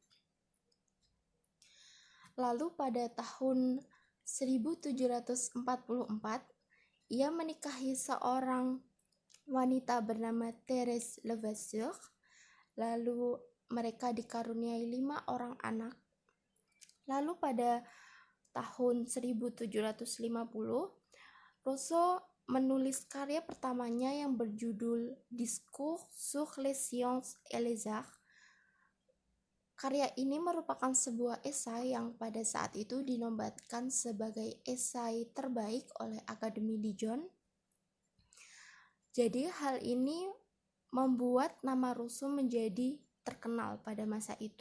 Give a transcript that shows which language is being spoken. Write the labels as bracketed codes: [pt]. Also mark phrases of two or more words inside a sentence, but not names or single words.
[id] Lalu pada tahun 1744, ia menikahi seorang wanita bernama Thérèse Levasseur. Lalu mereka dikaruniai 5 orang anak. Lalu pada tahun 1750, Rousseau menulis karya pertamanya yang berjudul Discours sur les sciences et les arts. Karya ini merupakan sebuah esai yang pada saat itu dinobatkan sebagai esai terbaik oleh Akademi Dijon. Jadi hal ini membuat nama Rousseau menjadi terkenal pada masa itu.